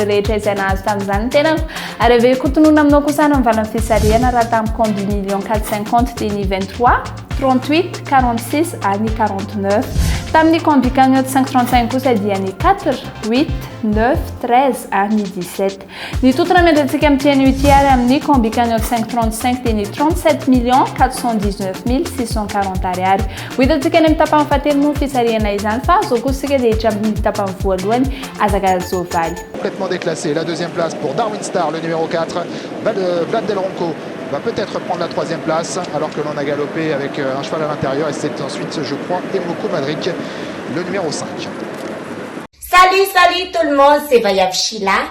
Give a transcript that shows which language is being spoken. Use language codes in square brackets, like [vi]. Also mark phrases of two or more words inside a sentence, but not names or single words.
[mg] rehetra izay nahazo tamin'izany ny tenako ary ave kotonona aminao kosa ny mivalan'ny fisarihana raha tamin'ny combi million 450 dia ny 23 38 46 ary 49 tamin'ny combi cagnotte 535 kosa dia ny 4 8 9 13 ary 17 ny totona miandratsika amin'tiany ity ary amin'ny combi cagnotte 535 dia ny 37 million 419 640 ariary ho hitantsika ny amin'ny tapany fahatelo moa fisarihana izany fa zao kosa sika dia hitra amin'ny tapany voalohany azakazovali [fr] complètement déclassé. La deuxième place pour Darwin Star, le numéro 4. Vlad Del Ronco va peut-être prendre la troisième place alors que l'on a galopé avec un cheval à l'intérieur et c'est ensuite, je crois, Emoko Madrik, le numéro 5. Salut tout le monde, c'est Vayav Sheila.